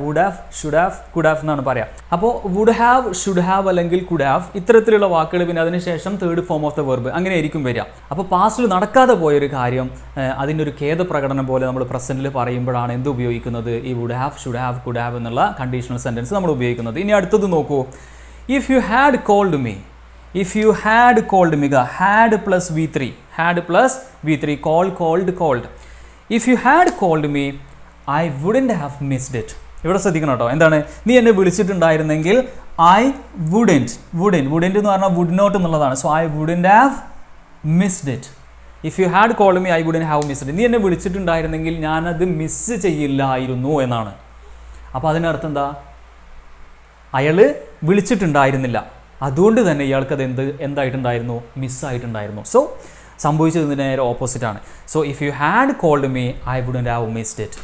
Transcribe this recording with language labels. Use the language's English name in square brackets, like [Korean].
[Malayalam] Would have should have could have എന്നാണ് പറയുക. അപ്പോൾ വുഡ് ഹാവ് ഷുഡ് ഹാവ് അല്ലെങ്കിൽ കുഡ് ഹാവ് ഇത്തരത്തിലുള്ള വാക്കുകൾ, പിന്നെ അതിനുശേഷം third form of the verb, അങ്ങനെയായിരിക്കും വരിക. അപ്പോൾ പാസ്റ്റിൽ നടക്കാതെ പോയൊരു കാര്യം അതിൻ്റെ ഒരു ഖേദപ്രകടനം പോലെ നമ്മൾ പ്രസൻറ്റിൽ പറയുമ്പോഴാണ് എന്ത് ഉപയോഗിക്കുന്നത്? ഈ would have should have could have എന്നുള്ള കണ്ടീഷണൽ സെൻറ്റൻസ് നമ്മൾ ഉപയോഗിക്കുന്നത്. ഇനി അടുത്തത് നോക്കൂ. [English] If you had called me, if you had called me, had plus V3, had plus V3, call, called, called. If you had called me, I wouldn't have missed it. [Malayalam] ഇവിടെ ശ്രദ്ധിക്കണം കേട്ടോ. എന്താണ്? നീ എന്നെ വിളിച്ചിട്ടുണ്ടായിരുന്നെങ്കിൽ I wouldn't എന്ന് പറഞ്ഞാൽ would not എന്നുള്ളതാണ്. [English] So I wouldn't have missed it. If you had called me, I wouldn't have missed it. [Malayalam] നീ എന്നെ വിളിച്ചിട്ടുണ്ടായിരുന്നെങ്കിൽ ഞാനത് മിസ് ചെയ്യില്ലായിരുന്നു എന്നാണ്. അപ്പോൾ അതിനർത്ഥം എന്താ? അയാൾ വിളിച്ചിട്ടുണ്ടായിരുന്നില്ല, അതുകൊണ്ട് തന്നെ ഇയാൾക്കത് എന്തായിട്ടുണ്ടായിരുന്നു? മിസ്സായിട്ടുണ്ടായിരുന്നു. സോ സംഭവിച്ചതിന് നേരെ ഓപ്പോസിറ്റാണ്. [English] So if you had called me I wouldn't have missed it.